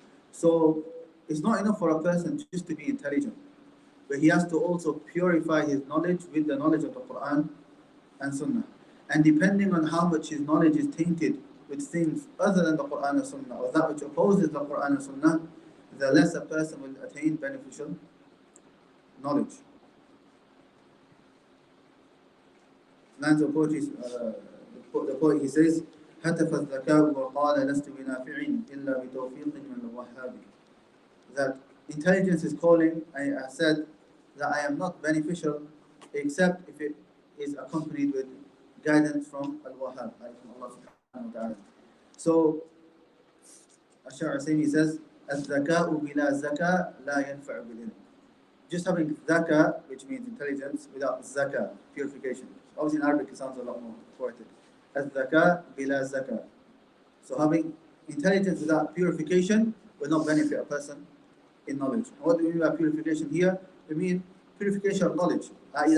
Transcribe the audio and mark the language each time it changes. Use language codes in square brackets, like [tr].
[en] So it's not enough for a person just to be intelligent, but he has to also purify his knowledge with the knowledge of the Quran and Sunnah. And depending on how much his knowledge is tainted with things other than the Quran and Sunnah, or that which opposes the Quran and Sunnah, the less a person will attain beneficial knowledge. Lines of poetry, the poet, he says, [ar] هتف الذكاء وقال لست بنافع إلا بتوفيق من الوهاب. [en] That intelligence is calling. I said that I am not beneficial except if it is accompanied with guidance from Al-Wahhab, from Allah subhanahu wa ta'ala. So, Shaykh al Usaymi says, [ar] الذكاء بلا زكاة لا ينفع بالعلم. [en] Just having zaka, which means intelligence, without zaka, purification. Obviously in Arabic it sounds a lot more poetic. [ar] الذكاء بلا زكاة. [en] So having intelligence without purification will not benefit a person in knowledge. And what do we mean by purification here? We mean purification of knowledge, i.e.